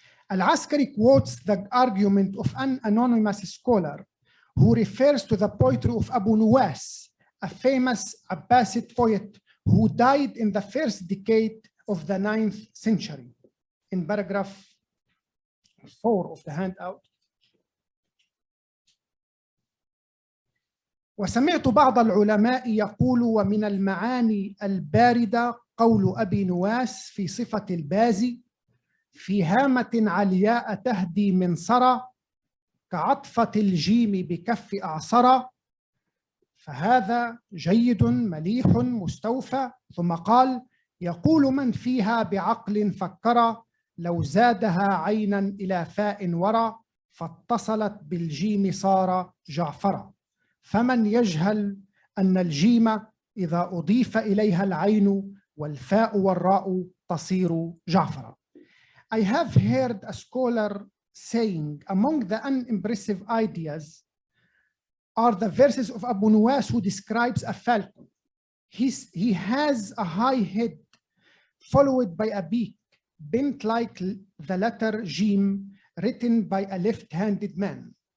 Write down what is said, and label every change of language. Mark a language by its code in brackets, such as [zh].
[en] Al-Askari quotes the argument of an anonymous scholar who refers to the poetry of Abu Nuwas, a famous Abbasid poet who died in the first decade of the 9th century. In paragraph 4 of the handout. [ar] وسمعت بعض العلماء يقول ومن المعاني الباردة قول أبي نواس في صفة البازي في هامة علياء تهدي من صرى كعطفة الجيم بكف أعصرة، فهذا جيد مليح مستوفى. ثم قال يقول من فيها بعقل فكر لو زادها عينا إلى فاء ورى فاتصلت بالجيم صار جعفرا، فمن يجهل أن الجيم إذا أضيف إليها العين والفاء والراء تصير جعفرا. [en] I have heard a scholar saying among the unimpressive ideas are the verses of Abu Nuwas who describes a falcon. He has a high head followed by a beak bent like the letter Jim written by a left-handed man.